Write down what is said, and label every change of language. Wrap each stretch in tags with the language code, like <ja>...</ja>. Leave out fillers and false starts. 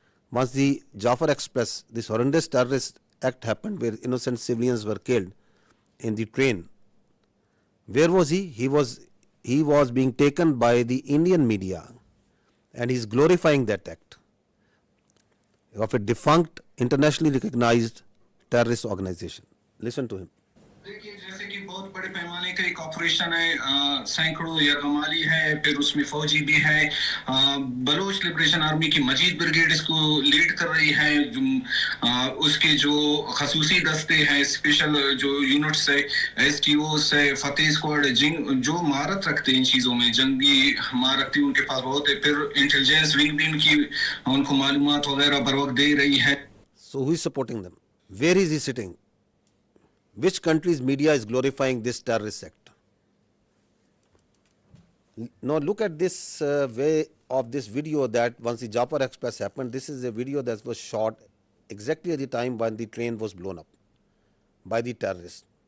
<en>Once the Jafar Express, this horrendous terrorist act happened where innocent civilians were killed in the train. Where was he? He was being taken by the Indian media, and he is glorifying that act of a defunct, internationally recognized terrorist organization. Listen to him.</en> <hi>देखिए जैसे कि बहुत बड़े पैमाने का एक operation है, सैकड़ों यरगमाली है, फिर उसमें फौजी भी है। बलोच लिबरेशन आर्मी की मजीद ब्रिगेड इसको लीड कर रही है। उसके जो खसूसी दस्ते हैं, स्पेशल जो यूनिट्स है, एसटीओस है, फतेह स्क्वाड, जो महारत रखते हैं इन चीज़ों में, जंगी महारत उनके पास बहुत है। फिर इंटेलिजेंस विंग भी उनको मालूमात वगैरह बर वक्त दे रही है।</hi> <en>So who is supporting them? Where is he sitting? Which country's media is glorifying this terrorist act? Now look at this way of this video that once the Jafar Express happened, this is a video that was shot exactly at the time when the train was blown up by the terrorists.</en>